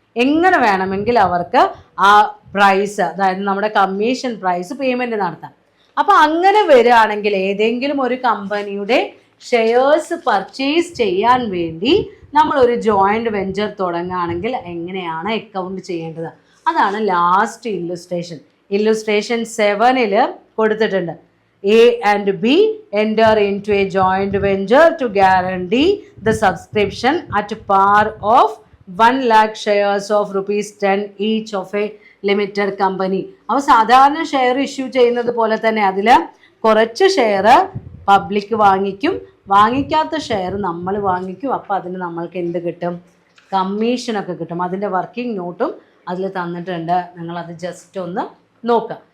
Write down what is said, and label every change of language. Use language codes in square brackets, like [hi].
[ml] എങ്ങനെ വേണമെങ്കിൽ അവർക്ക് ആ പ്രൈസ്, അതായത് നമ്മുടെ കമ്മീഷൻ പ്രൈസ് പേയ്മെൻറ്റ് നടത്താം. അപ്പോൾ അങ്ങനെ വരികയാണെങ്കിൽ ഏതെങ്കിലും ഒരു കമ്പനിയുടെ ഷെയർസ് പർച്ചേസ് ചെയ്യാൻ വേണ്ടി നമ്മളൊരു ജോയിൻറ്റ് വെഞ്ചർ തുടങ്ങുകയാണെങ്കിൽ എങ്ങനെയാണ് അക്കൗണ്ട് ചെയ്യേണ്ടത്? അതാണ് ലാസ്റ്റ് ഇല്ലുസ്ട്രേഷൻ. ഇല്ലുസ്ട്രേഷൻ 7 കൊടുത്തിട്ടുണ്ട്. [en] A and B enter into a joint venture to guarantee the subscription at par of 1 lakh shares of ₹10 each of a limited company. [ml] അപ്പോൾ സാധാരണ ഷെയർ ഇഷ്യൂ ചെയ്യുന്നത് പോലെ തന്നെ അതിൽ കുറച്ച് ഷെയർ പബ്ലിക് വാങ്ങിക്കും, വാങ്ങിക്കാത്ത ഷെയർ നമ്മൾ വാങ്ങിക്കും. അപ്പോൾ അതിന് നമ്മൾക്ക് എന്ത് കിട്ടും? കമ്മീഷനൊക്കെ കിട്ടും. അതിൻ്റെ വർക്കിംഗ് നോട്ടും അതിൽ തന്നിട്ടുണ്ട്, നിങ്ങളത് ജസ്റ്റ് ഒന്ന് നോക്കുക.